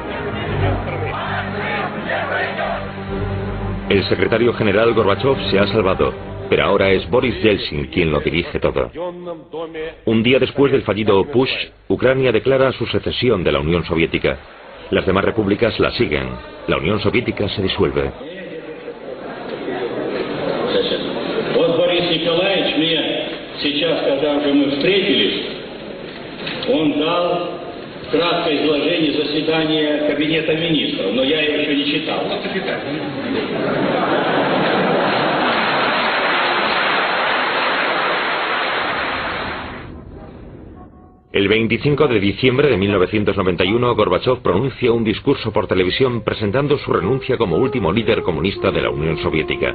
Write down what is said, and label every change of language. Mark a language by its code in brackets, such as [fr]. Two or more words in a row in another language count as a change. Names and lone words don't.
[es] El secretario general Gorbachov se ha salvado, pero ahora es Boris Yeltsin quien lo dirige todo. Un día después del fallido Push, Ucrania declara su secesión de la Unión Soviética. Las demás repúblicas la siguen. La Unión Soviética se disuelve. [ru] Вот Борис Николаевич мне сейчас, когда уже мы встретились, он дал краткое изложение заседания Кабинета министров, но я его еще не читал. [es] El 25 de diciembre de 1991, Gorbachov pronuncia un discurso por televisión presentando su renuncia como último líder comunista de la Unión Soviética.